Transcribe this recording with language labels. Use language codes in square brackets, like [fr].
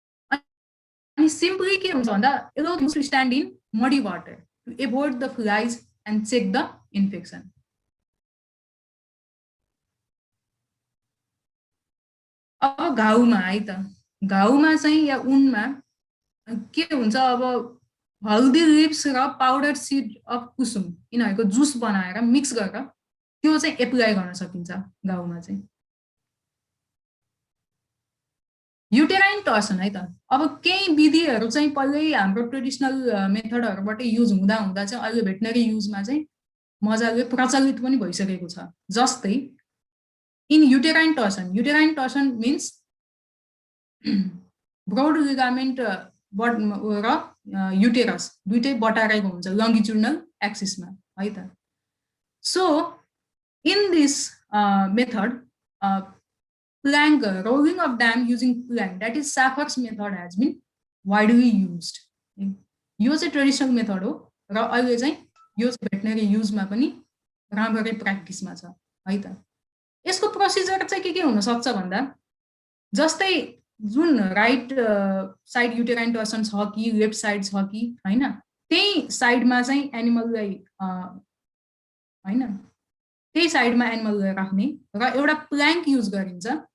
[en] And simply के हुन्छ भन्दा allow them to stand in muddy water to avoid the flies and check the infection. [ne] अब घाउमा है त, घाउमा चाहिँ या उनमा के हुन्छ, अब हल्दी लिप्स र powder seed of Kusum यिनीहरुको juice बनाएर मिक्स गरेर त्यो चाहिँ एप्लाई गर्न सकिन्छ घाउमा चाहिँ. युटेराइन टर्सन है त. अब केही विधिहरु चाहिँ पहिल्यै हाम्रो ट्रेडिसनल मेथडहरुबाट युज हुँदा हुँदा चाहिँ अहिले भेटनरी युजमा चाहिँ मजाले प्रचलित पनि भइसकेको छ. जस्तै in uterine टर्सन means broad ligament र युटेरस दुईटै बटारेको हुन्छ लंगिट्युडनल एक्सिसमा है त. [en] So in this method plank rolling of dam using plank, that is Safford's method, has been widely used. [ne] यो चाहिँ ट्रेडिसनल मेथड हो र अहिले चाहिँ यो भेटनरी युजमा पनि राम्ररी प्र्याक्टिसमा छ है त. यसको प्रोसिजर चाहिँ के हुन सक्छ भन्दा जस्तै जुन राइट साइड युटेराइन टर्सन छ कि लेफ्ट साइड छ कि हैन त्यही साइडमा चाहिँ एनिमललाई हैन त्यही साइडमा एनिमललाई राख्ने र एउटा प्लैंक युज गरिन्छ.